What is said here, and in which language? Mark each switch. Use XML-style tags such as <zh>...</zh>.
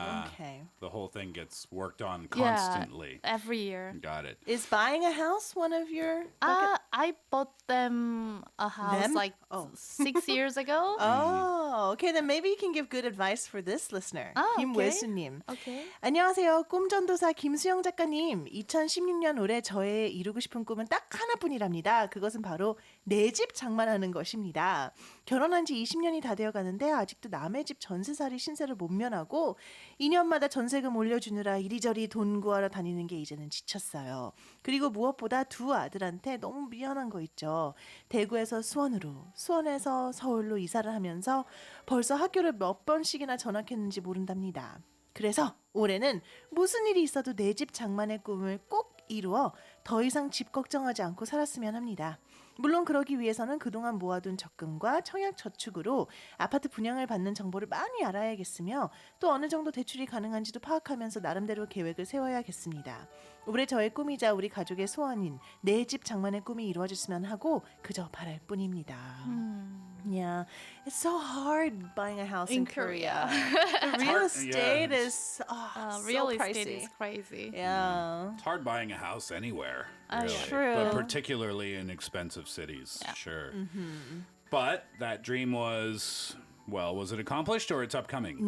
<en>Okay. The whole thing gets worked on constantly. Yeah, every year. Got it. Is buying a house one of your bucket? I bought them a house Them? like Oh. 6 years ago. Oh, okay. Then maybe you can give good advice for this listener, okay.</en> <ko>김외수님.</ko> <en>Okay.</en> <ko>안녕하세요. 꿈전도사 김수영 작가님. 2016년 올해 저의 이루고 싶은 꿈은 딱 하나뿐이랍니다. 그것은 바로 내 집 장만하는 것입니다. 결혼한 지 20년이 다 되어 가는데 아직도 남의 집 전세살이 신세를 못 면하고 2년마다 전세금 올려주느라 이리저리 돈 구하러 다니는 게 이제는 지쳤어요. 그리고 무엇보다 두 아들한테 너무 미안한 거 있죠. 대구에서 수원으로, 수원에서 서울로 이사를 하면서 벌써 학교를 몇 번씩이나 전학했는지 모른답니다. 그래서 올해는 무슨 일이 있어도 내 집 장만의 꿈을 꼭 이루어 더 이상 집 걱정하지 않고 살았으면 합니다. 물론 그러기 위해서는 그동안 모아둔 적금과 청약저축으로 아파트 분양을 받는 정보를 많이 알아야겠으며 또 어느 정도 대출이 가능한지도 파악하면서 나름대로 계획을 세워야겠습니다. 올해 저의 꿈이자 우리 가족의 소원인 내 집 장만의 꿈이 이루어졌으면 하고 그저 바랄 뿐입니다.</ko> <en>Yeah, it's so hard buying a house in Korea. The real estate is so Real pricey. estate is crazy. Yeah. It's hard buying a house anywhere. Really. True. But particularly in expensive cities. Yeah. Sure. But that dream was it accomplished or it's upcoming?</en>